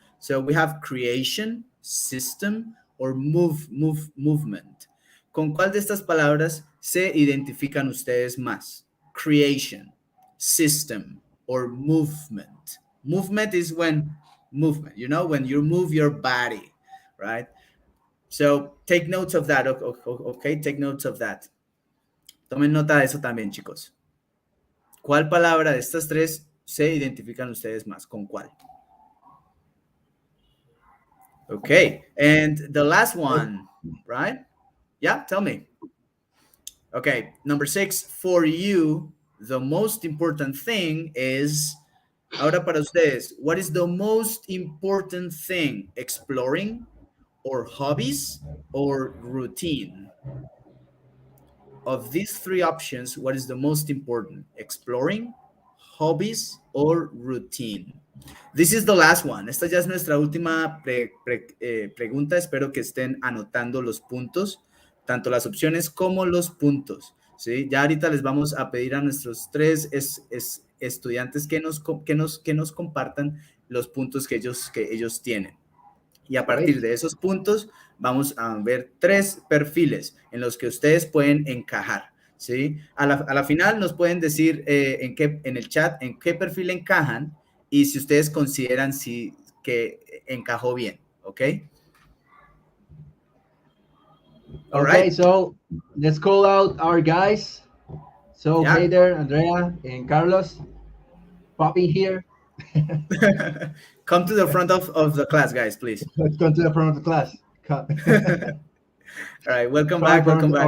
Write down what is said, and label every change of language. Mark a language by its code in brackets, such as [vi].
[en] So we have creation, system, or movement. [es] ¿Con cuál de estas palabras se identifican ustedes más? [en] Creation, system, or movement. Movement is when movement, you know, when you move your body, right? So take notes of that, okay? Take notes of that. [es] Tomen nota de eso también, chicos. ¿Cuál palabra de estas tres se identifican ustedes más? ¿Con cuál? [en] Okay, and the last one, right? Yeah, tell me. Okay, number 6, for you, the most important thing is, [es] ahora para ustedes, [en] what is the most important thing? Exploring, or hobbies, or routine? Of these 3 options, what is the most important? Exploring, hobbies, or routine? This is the last one. [es] Esta ya es nuestra última pregunta. Espero que estén anotando los puntos, tanto las opciones como los puntos. ¿Sí? Ya ahorita les vamos a pedir a nuestros 3 estudiantes que nos compartan los puntos que ellos tienen. Y a partir de esos puntos vamos a ver 3 perfiles en los que ustedes pueden encajar, ¿sí? A la final nos pueden decir en el chat en qué perfil encajan y si ustedes consideran que encajó bien, ¿ok? [en] All right, so let's call out our guys. So hey there, Andrea and Carlos, pop in here. Come to the front of the class, guys, please. Let's come to the front of the class. All right, welcome back. Welcome back.